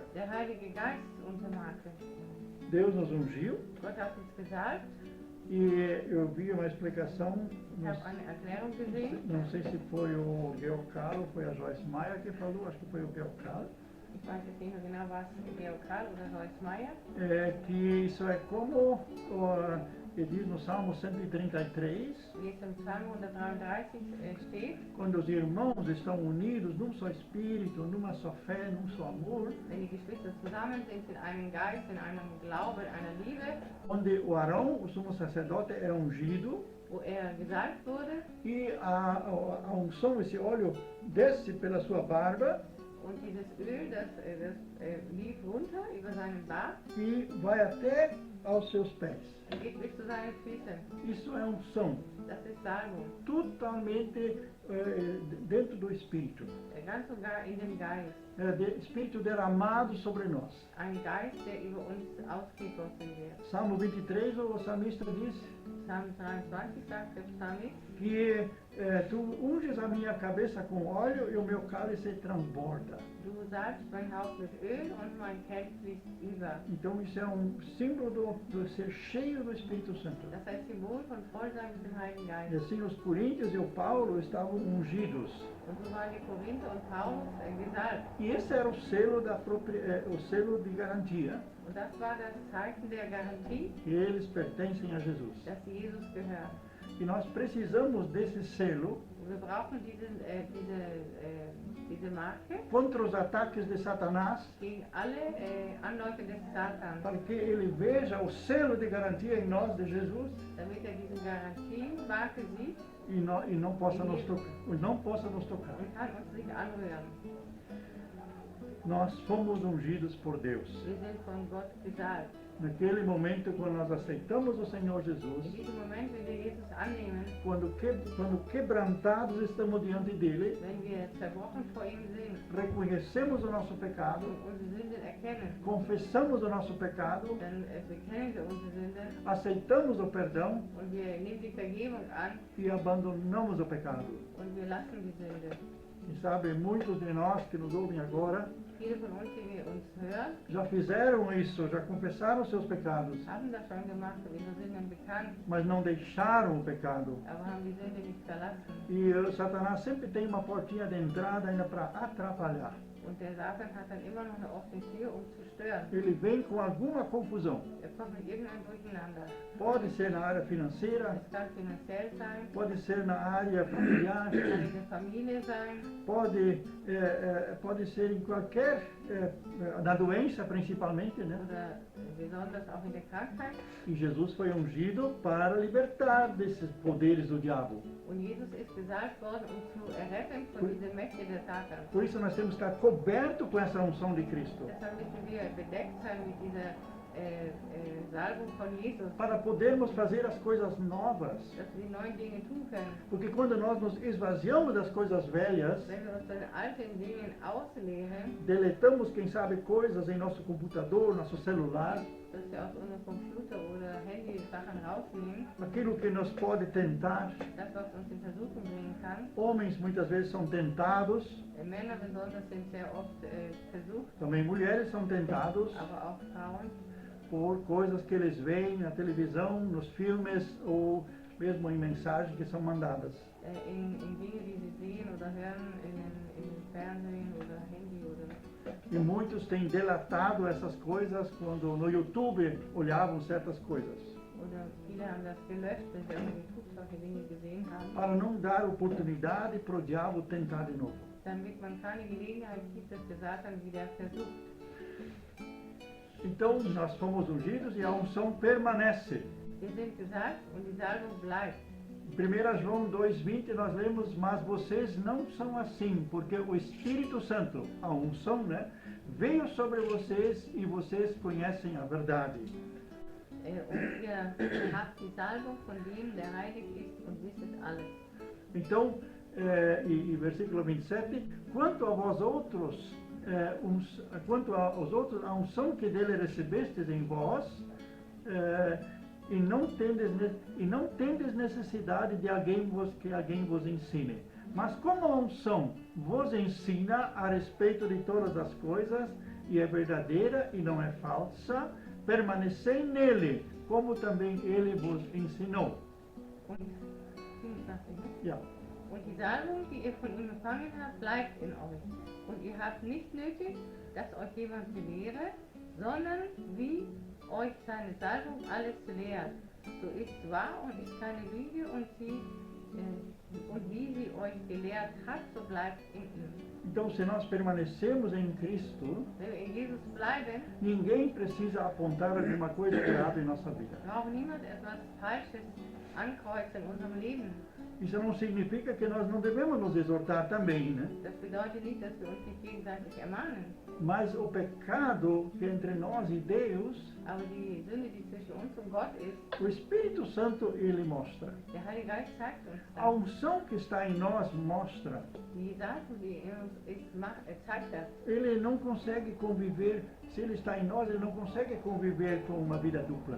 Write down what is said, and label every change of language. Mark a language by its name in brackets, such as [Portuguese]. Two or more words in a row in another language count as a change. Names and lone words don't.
[German] Der Heilige Geist ist unsere Marke. [Portuguese] Deus nos ungiu. [German] Gott hat uns gesalbt. [Portuguese] E eu vi uma explicação, [German] Ich habe eine Erklärung gesehen. [Portuguese] não sei se foi o Geocalo, foi a Joyce Meyer que falou, acho que foi o Geocalo, [German] Ich weiß jetzt nicht mehr genau, was Georg Karl oder Joyce Meyer. [Portuguese] que isso é como ele diz no Salmo 133, [German] Wie es im Psalm 133 steht, [Portuguese] quando os irmãos estão unidos num só espírito, numa só fé, num só amor, [German] wenn die Geschwister zusammen sind in einem Geist, in einem Glauben, in einer Liebe, [Portuguese] onde o Arão, o sumo sacerdote, é ungido, [German] wo gesalbt wurde [Portuguese] e a unção, esse óleo, desce pela sua barba [German] und dieses Öl, das lief runter über seinen Bart [Portuguese] e vai até aos seus pés. [German] und geht bis zu seinen Füßen. [Portuguese] Isso é unção, [German] Das ist Salbung. [Portuguese] totalmente dentro do Espírito. [German] Ganz und gar in dem Geist. [Portuguese] Espírito derramado sobre nós. [German] Ein Geist, der über uns ausgegossen wird. [Portuguese] Salmo 23, o salmista diz [German] Psalm 23 sagt der Psalmist, [Portuguese] que tu unges a minha cabeça com óleo e o meu cálice transborda. [German] du salbst mein Haupt mit Öl und mein Kelch fließt über. [Portuguese] Então isso é símbolo do ser cheio do Espírito Santo. [German] Das ist ein Symbol von Vollsein mit dem Heiligen [Portuguese] E [German] Geist. [Portuguese] assim os coríntios e o Paulo estavam ungidos. [German] Und so waren die Korinther und Paulus gesalbt. [Portuguese] E esse era o selo o selo de garantia. [German] Und das war das Zeichen der Garantie, [Portuguese] Que eles pertencem a Jesus. [German] dass Jesus gehört. [Portuguese] E nós precisamos desse selo [German] Und wir brauchen diese Marke [Portuguese] contra os ataques de Satanás, [German] gegen alle Anläufe des Satans, [Portuguese] para que ele veja o selo de garantia em nós de Jesus [German] damit diese Garantiemarke sieht [Portuguese] e não possa nos tocar. [German] und kann uns nicht anrühren. [Portuguese] Nós fomos ungidos por Deus. [German] Wir sind von Gott gesalbt. [Portuguese] Naquele momento, quando nós aceitamos o Senhor [German] In Jesus, diesem Moment, wenn wir Jesus annehmen, [Portuguese] quando quebrantados estamos diante dele, [German] wenn wir zerbrochen vor ihm sind [Portuguese] reconhecemos o nosso pecado, [German] und unsere Sünden erkennen, [Portuguese] confessamos o nosso pecado, [German] dann bekennen wir unsere Sünde [Portuguese] aceitamos o perdão [German] und wir nehmen die Vergebung an [Portuguese] e abandonamos o pecado. [German] und wir lassen die Sünde. [Portuguese] E sabe, muitos de nós que nos ouvem agora [German] Viele von uns, die uns hören, [Portuguese] já fizeram isso, já confessaram seus pecados, [German] haben das schon gemacht und ihre Sünden bekannt, [Portuguese] mas não deixaram o pecado. [German] aber haben die Sünde nicht verlassen. [Portuguese] E Satanás sempre tem uma portinha de entrada ainda para atrapalhar. [German] Und der Satan hat dann immer noch eine offene Tür, um zu stören. [Portuguese] Ele vem com alguma confusão. [German] Kommt mit irgendeinem Durcheinander. [Portuguese] Pode ser na área financeira, [German] Es kann finanziell sein, [Portuguese] pode ser na área familiar, [German] es kann in der Familie sein, [Portuguese] pode ser em qualquer, na doença principalmente, né? [German] oder besonders auch in der Krankheit. [Portuguese] E Jesus foi ungido para libertar desses poderes do diabo. [German] Und Jesus ist gesalbt worden, um zu erretten von dieser Mächte der Satan. [Portuguese] Por isso nós temos que estar coberto com essa unção de Cristo, [German] Deshalb müssen wir bedeckt sein mit dieser Salbung von Jesus, [Portuguese] para podermos fazer as coisas novas. [German] dass wir neue Dinge tun können. [Portuguese] Porque quando nós nos esvaziamos das coisas velhas, [German] Wenn wir uns von den alten Dingen ausleeren, [Portuguese] deletamos, quem sabe, coisas em nosso computador, nosso celular, [German] dass wir aus unserem Computer oder Handy Sachen rausnehmen, [Portuguese] aquilo que nos pode tentar. [German] das, was uns in Versuchung bringen kann. [Portuguese] Homens muitas vezes são tentados, [German] Männer besonders sind sehr oft versucht, [Portuguese] também mulheres são tentados [German] aber auch Frauen, [Portuguese] por coisas que eles veem na televisão, nos filmes ou mesmo em mensagens que são mandadas. [German] in Dinge, die sie sehen oder hören, in Fernsehen oder Handy oder. [Portuguese] E muitos têm delatado essas coisas quando no YouTube olhavam certas coisas, [German] Oder viele haben das gelöscht, wenn sie auf YouTube solche Dinge gesehen haben, [Portuguese] para não dar oportunidade para o diabo tentar de novo. [German] damit man keine Gelegenheit gibt, dass der Satan wieder versucht. [Portuguese] Então nós fomos ungidos e a unção permanece. [German] Wir sind gesalbt und die Salbung bleibt. [Portuguese] Em 1 João 2,20 nós lemos, mas vocês não são assim, porque o Espírito Santo, a unção, né, veio sobre vocês e vocês conhecem a verdade. [German] Und ihr habt die Salbung von dem, der heilig ist und wisset alles. [Portuguese] Então, e versículo 27, quanto a vós outros, quanto aos outros, a unção que dele recebestes em vós, e não tendes necessidade de que alguém vos ensine. Mas como a unção vos ensina a respeito de todas as coisas, e é verdadeira e não é falsa, permanecei nele, como também ele vos ensinou. [German] Und 27, ne? Ja. Und die Salbung, die ihr von ihm empfangen habt, bleibt in euch. Und ihr habt nicht nötig, dass euch jemand belehre, sondern wie euch seine Salbung alles lehrt. So ist wahr und ist keine Lüge und wie sie euch gelehrt hat, so bleibt in ihm. [Portuguese] Então, se nós permanecemos em Cristo, [German] Wenn wir in Jesus bleiben, [Portuguese] ninguém precisa apontar alguma coisa errada em nossa vida. [German] braucht niemand etwas Falsches ankreuzen in unserem Leben. [Portuguese] Isso não significa que nós não devemos nos exortar também, né? [German] Das bedeutet nicht, dass wir uns nicht gegenseitig ermahnen. [Portuguese] Mas o pecado que é entre nós e Deus, [German] Aber die Sünde, die zwischen uns und Gott ist, [Portuguese] o Espírito Santo, ele mostra. [German] der Heilige Geist zeigt uns [Portuguese] A [German] das. [Portuguese] unção que está em nós mostra. [German] Die Salbung, die in uns ist, zeigt das. [Portuguese] Ele não consegue conviver, se ele está em nós, ele não consegue conviver com uma vida dupla.